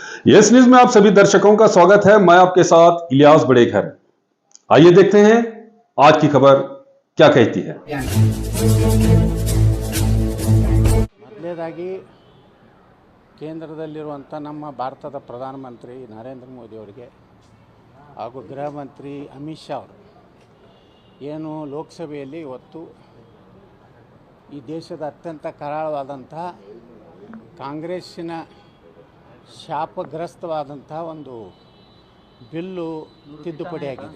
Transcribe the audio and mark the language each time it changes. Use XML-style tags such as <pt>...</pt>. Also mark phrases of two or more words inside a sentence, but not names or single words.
<hi>यस न्यूज में आप सभी दर्शकों का स्वागत है। मैं आपके साथ इलियास बड़ेखर। आइए देखते हैं आज की खबर क्या कहती है।</hi> <kn>ಮೊದಲನೇದಾಗಿ ಕೇಂದ್ರದಲ್ಲಿರುವಂಥ ನಮ್ಮ ಭಾರತದ ಪ್ರಧಾನಮಂತ್ರಿ ನರೇಂದ್ರ ಮೋದಿ ಅವರಿಗೆ ಹಾಗೂ ಗೃಹ ಮಂತ್ರಿ ಅಮಿತ್ ಶಾ ಅವರು ಏನು ಲೋಕಸಭೆಯಲ್ಲಿ ಇವತ್ತು ಈ ದೇಶದ ಅತ್ಯಂತ ಕರಾಳವಾದಂಥ ಕಾಂಗ್ರೆಸ್ಸಿನ ಶಾಪಗ್ರಸ್ತವಾದಂಥ ಒಂದು ಬಿಲ್ಲು ತಿದ್ದುಪಡಿಯಾಗಿದೆ.</kn>